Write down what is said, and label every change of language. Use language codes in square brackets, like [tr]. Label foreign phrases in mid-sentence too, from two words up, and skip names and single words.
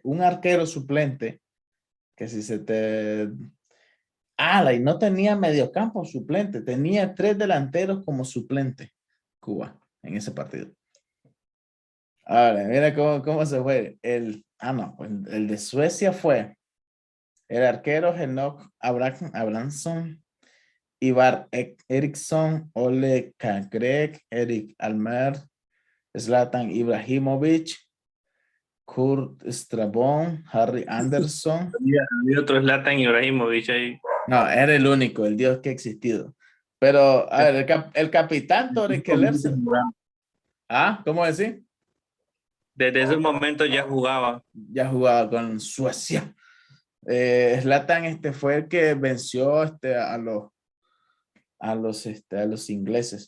[es] Un arquero suplente, que si se te... Y no tenía mediocampo suplente. Tenía 3 delanteros como suplente. Cuba, en ese partido. Ahora, mira cómo se fue. No, pues el de Suecia fue el arquero Henok Abrahamsson, Ivar Eriksson, Ole Kakrek, Erik Almer, Zlatan Ibrahimovic, Kurt Strabon, Harry Anderson. Había otro Zlatan Ibrahimovic ahí. No, era el único, el dios que ha existido. Pero, a ver, el capitán Tore Kellersen. ¿Cómo decir? Desde ese momento ya jugaba. Ya jugaba con Suecia. Zlatan fue el que venció a los ingleses.